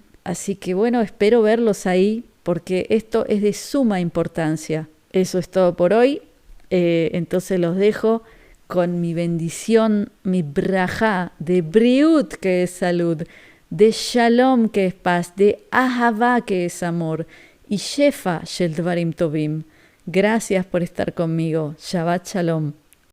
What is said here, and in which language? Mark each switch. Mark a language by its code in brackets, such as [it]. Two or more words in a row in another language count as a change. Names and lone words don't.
[es] Así que bueno, espero verlos ahí porque esto es de suma importancia. Eso es todo por hoy. Entonces los dejo con mi bendición, mi brajá de briut, que es salud, de shalom, que es paz, de ahavá, que es amor, y [he] שפע של דברים טובים. [es] Gracias por estar conmigo. [he] שבת שלום.